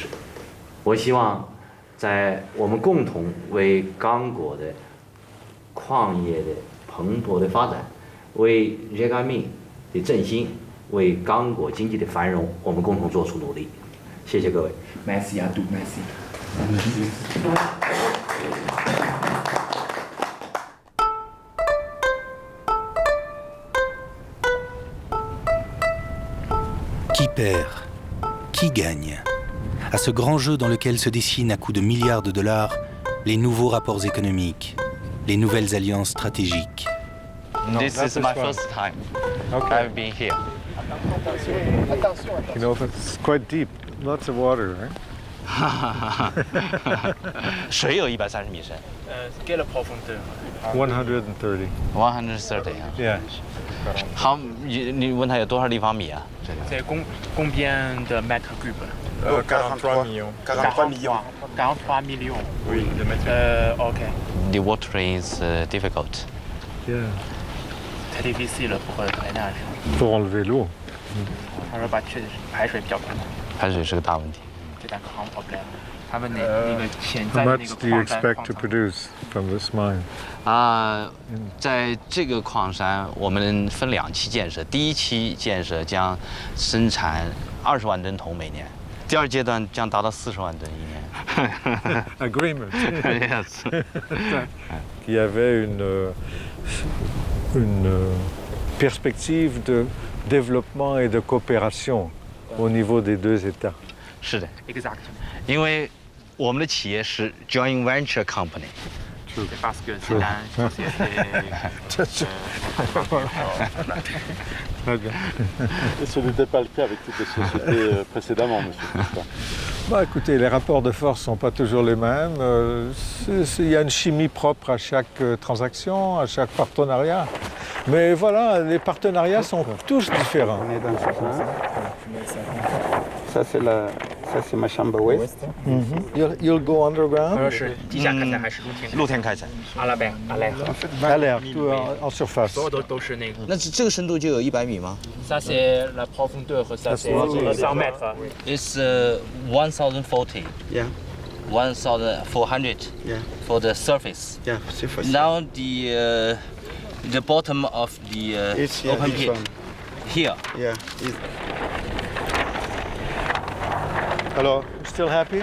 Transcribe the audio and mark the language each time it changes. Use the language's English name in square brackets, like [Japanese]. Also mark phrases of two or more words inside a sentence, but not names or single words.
[Chinese] 我希望在我们共同为刚果的矿业的蓬勃的发展，为GECAMIN的振兴，为刚果经济的繁荣，我们共同做出努力。谢谢各位。 [French] Merci à tous. Merci. Qui perd? Qui gagne? À ce grand jeu dans lequel se dessinent à coups de milliards de dollars les nouveaux rapports économiques, les nouvelles alliances stratégiques. [English] No, this is my first time. Okay. I've been here. You know, it's quite deep. Lots of water, right? [Chinese] 水有130米深。 [French] Quelle profondeur? 130. [Chinese] 130 啊。 [English] Yeah. [Chinese] 好，你问他有多少立方米啊？ [French] C'est combien de mètres cubes? 43 millions. 43 millions. 43 millions. Oui, de mètres. OK. [English] The water is difficult. Yeah. [French] Très difficile pour drainage. Pour enlever l'eau. [Chinese] 他说排水比较困难。排水是个大问题。 [French] C'est un grand problème. [Chinese] 他们那个潜在 [English] How [Chinese] 的那 [English] much [Chinese] 个 [English] do you [Chinese] 矿山 [English] expect to produce from this mine? [Chinese] 在这个矿山，我们分2期建设。第1期建设将生产20万吨铜每年，第2阶段将达到40万吨一年。 [English] Agreement. Yes. [French] Il y avait une perspective de développement et de coopération au niveau des 2 États. [Chinese] 是的。 [French] Exactement. [Chinese] 因为我们的企业是 [English] joint venture company。 [French] Parce que c'est une société. Et ce n'était pas le cas avec toutes les sociétés précédemment, monsieur. Bah, écoutez, les rapports de force ne sont pas toujours les mêmes. Il y a une chimie propre à chaque transaction, à chaque partenariat. Mais voilà, les partenariats sont tous différents. Ça, c'est ma chambre ouest. [English] You'll go underground? [Chinese] 是地下开采还是露天开采？ [French] à l'air. À l'air, tout en surface. [Chinese] 所有都是那个。那这个深度就有100米吗？ [French] Ça c'est la profondeur 和 ça c'est 100 mètres. [English] It's 1040. Yeah. 1400. Yeah. For the surface. Yeah, surface. Now the bottom of the It's open this pit. one. Here. Yeah. Hello, still happy?